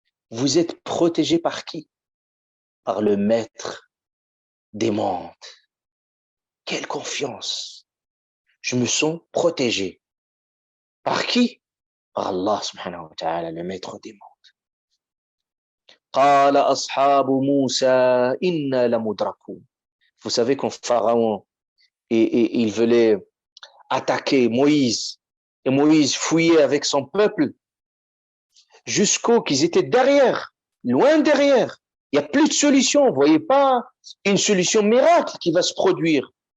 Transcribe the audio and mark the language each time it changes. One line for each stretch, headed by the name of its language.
French: Vous êtes protégé par qui? Par le maître des mondes. Quelle confiance! Je me sens protégé. Par qui? Par Allah, subhanahu wa ta'ala, le maître des mondes.
Arabic: قال أصحاب موسى إنا لمدركون.
French: Vous savez quand Pharaon il voulait attaquer Moïse, et Moïse fuyait avec son peuple jusqu'au qu'ils étaient derrière, loin derrière. Il n'y a plus de solution. Vous voyez pas une solution miracle qui va se produire.